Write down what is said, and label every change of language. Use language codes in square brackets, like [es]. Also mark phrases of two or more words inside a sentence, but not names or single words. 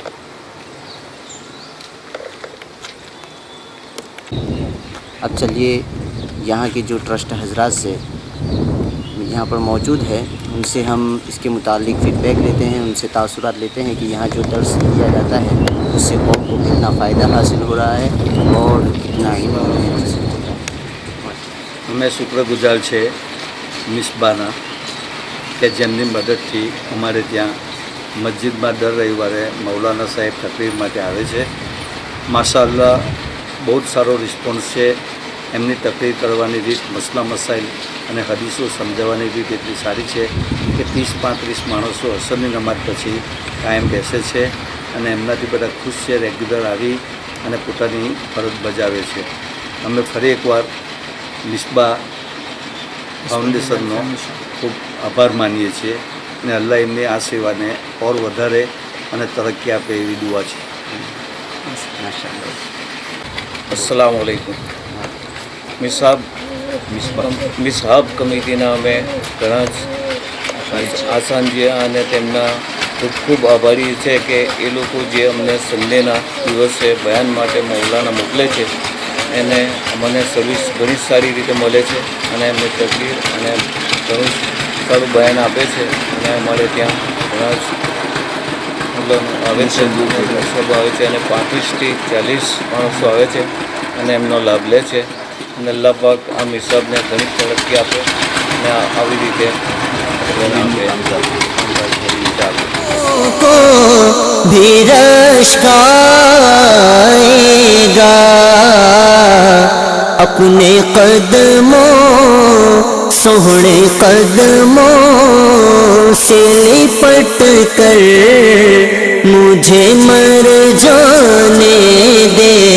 [ur] اب چلیے یہاں کے جو ٹرسٹ حضرات سے یہاں پر موجود ہے ان سے ہم اس کے متعلق فیڈ بیک لیتے ہیں، ان سے تاثرات لیتے ہیں کہ یہاں جو درس دیا جاتا ہے اس سے قوم کو کتنا فائدہ حاصل ہو رہا ہے اور کتنا علم حاصل ہو رہا ہے۔ [gu] અમે શુક્રગુજાર છે મિસબાના કે જેમની મદદથી અમારે ત્યાં મસ્જિદમાં દર રવિવારે મૌલાના સાહેબ તકરીર માટે આવે છે। માશાઅલ્લાહ બહુ જ સારો રિસ્પોન્સ છે। એમની તકરીર કરવાની રીત, મસલા મસાઇલ અને હદીસો સમજાવવાની રીત એટલી સારી છે કે 30-35 માણસો અસરની નમાજ પછી કાયમ બેસે છે અને એમનાથી બધા ખુશ છે, રેગ્યુલર આવી અને પોતાની ફરજ બજાવે છે. અમે ફરી એકવાર મિસબા ફાઉન્ડેશનનો ખૂબ આભાર માનીએ છીએ અને અલ્લાહ એમની આ સેવાને ઓર વધારે અને તરક્કી આપે એવી દુઆ છે. [ar] السلام علیکم. [gu] મિસહાબ કમિટીના અમે ઘણા જ આસાનજી અને તેમના ખૂબ ખૂબ આભારી છે કે એ લોકો જે અમને સન્ડેના દિવસે બયાન માટે મૌલાના મોકલે છે એને અમને સર્વિસ ઘણી સારી રીતે મળે છે અને એમને તકલીફ અને ઘણું સારું બયાન આપે છે અને અમારે ત્યાં ઘણા જ આવે છે, સભા આવે છે અને 35થી 40 માણસો આવે છે અને એમનો લાભ લે છે અને અલ્લાહ પાક આ મિસાબને ઘણી તરક્કી આપે અને આવી રીતે [ur] کو بھی رشک آئے گا اپنے قدموں سوہنے قدموں سے لپٹ کر مجھے مر جانے دے.